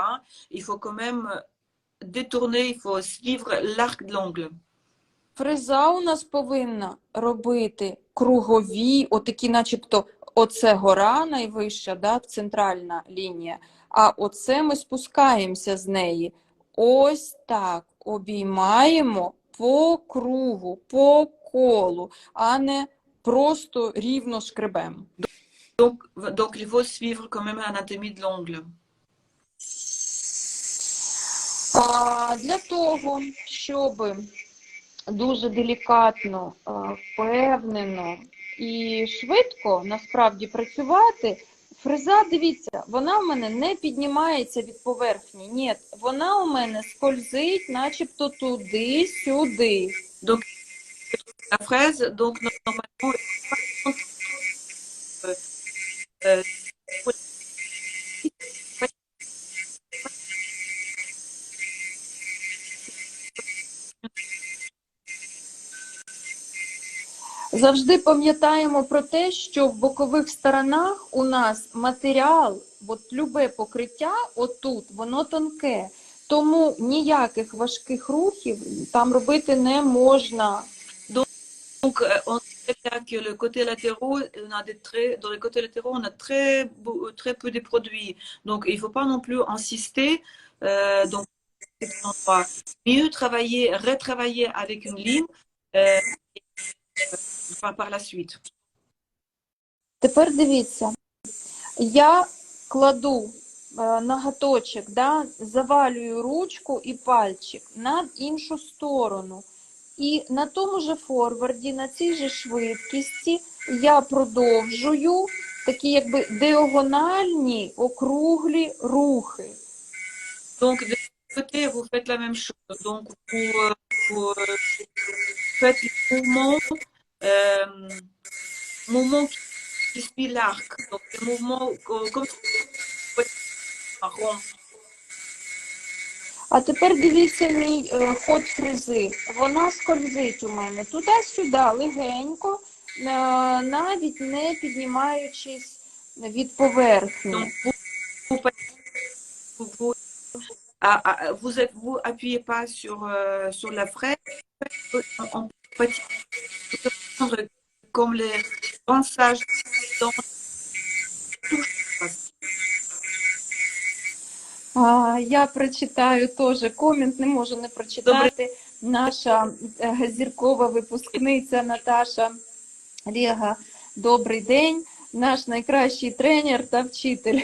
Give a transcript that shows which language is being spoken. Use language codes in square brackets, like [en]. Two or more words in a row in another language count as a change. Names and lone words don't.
[fr] Hein. Il faut quand même détourner, il faut suivre l'arc de l'ongle. [uk] Фреза у нас повинна робити кругові, отакі начебто, оце гора найвища, да, центральна лінія, а оце ми спускаємося з неї. Ось так обіймаємо по кругу, по колу, а не просто рівно шкребем. [fr] Donc, il faut suivre quand même l'anatomie de l'ongle. [uk] Для того, щоб дуже делікатно, впевнено і швидко насправді працювати, фреза, дивіться, вона в мене не піднімається від поверхні. Ні, вона у мене скользить начебто туди-сюди. [fr] Donc, la fraise, donc normalement, euh, [uk] Завжди пам'ятаємо про те, що в бокових сторонах у нас матеріал, от любе покриття отут, воно тонке. Тому ніяких важких рухів там робити не можна. [fr] Donc, on sait bien que le côté latéraux, on a dans les côtés latéraux, on a très peu de produits. Donc, il ne faut pas non plus insister. Donc, mieux travailler, retravailler avec une ligne par la suite. [uk] Тепер дивіться, я кладу ноготочок, да, завалюю ручку і пальчик на іншу сторону. І на тому же форварді, на цій же швидкості я продовжую такі якби діагональні, округлі рухи. [fr] Donc, de l'autre côté, vous faites la même chose. Donc, vous faites le mouvement qui suit l'arc. Donc, le mouvement comme un rond. [uk] А тепер дивіться мій ход фрези. Вона скользить у мене туди-сюди, легенько, навіть не піднімаючись від поверхні. [fr] Donc, vous appuyez pas sur la fraise, on peut prendre comme les rinçages dans [uk] Я прочитаю теж комент, не можу не прочитати. Наша зіркова випускниця Наташа Рега. Добрий день, наш найкращий тренер та вчитель.